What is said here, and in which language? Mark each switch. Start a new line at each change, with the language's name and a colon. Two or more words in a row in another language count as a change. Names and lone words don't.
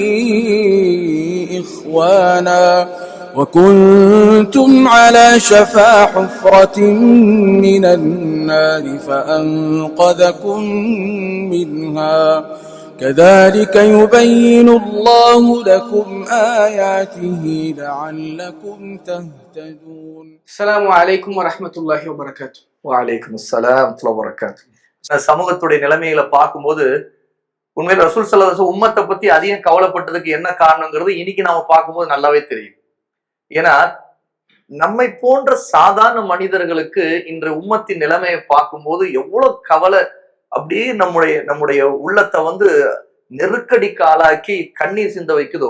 Arabic: إخوانا وكنتم على شفا حفرة من النار فأنقذكم منها كذلك يبين الله لكم آياته لعلكم تهتدون. السلام عليكم ورحمة الله وبركاته. وعليكم السلام ورحمة الله.
Tamil: சமூகத்துடைய நிலைமைகளை பார்க்கும்போது உண்மையில ரசூல்
Arabic: صلى الله عليه وسلم
Tamil: உம்மத்தை பத்தி அதிகம் கவலைப்பட்டதுக்கு என்ன காரணங்கிறது இன்னைக்கு நாம பார்க்கும்போது நல்லாவே தெரியும். ஏன்னா நம்மை போன்ற சாதாரண மனிதர்களுக்கு இன்று உம்மத்தின் நிலைமையை பார்க்கும்போது எவ்வளவு கவலை, அப்படியே நம்முடைய உள்ளத்தை நெருக்கடிக்கு ஆளாக்கி கண்ணீர் சிந்த வைக்குதோ.